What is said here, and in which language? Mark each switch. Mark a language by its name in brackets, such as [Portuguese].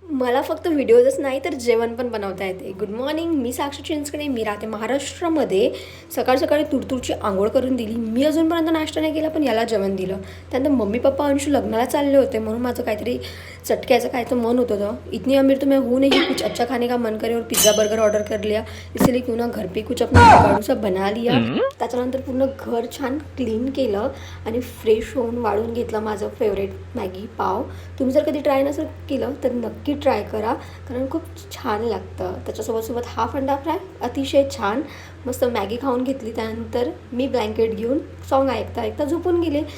[Marathi] मला फक्त व्हिडिओजच नाही तर जेवण पण बनवता येते. गुड मॉर्निंग, मी साक्षी चिंचकडे. मी राहते महाराष्ट्रामध्ये. सकाळ सकाळी तुरतुरची आंघोळ करून दिली. मी अजूनपर्यंत नाश्ता नाही केला, पण याला जेवण दिलं. त्यानंतर मम्मी पप्पा अंशू लग्नाला चालले होते, म्हणून माझं काहीतरी चटक्याचं काय तर मन होतं. [Hindi] इतनी अमीर तो मैं हूँ नहीं, कुछ अच्छा खाने का मन करे और पिज़्ज़ा बर्गर ऑर्डर कर लिया. इसलिए क्यों ना घर पे कुछ अपना जुगाड़ू सा बना लिया. [Marathi] त्याच्यानंतर पूर्ण घर छान क्लीन केलं आणि फ्रेश होऊन वाढून घेतलं माझं फेवरेट मॅगी पाव. तुम्ही जर कधी ट्राय नसेल केलं तर नक्की ट्राय करा, कारण खूप छान लागतं. त्याच्यासोबत हाफ अंडा फ्राय अतिशय छान. मस्त मॅगी खाऊन घेतली. त्यानंतर मी ब्लँकेट घेऊन सॉन्ग ऐकता ऐकता झोपून गेले.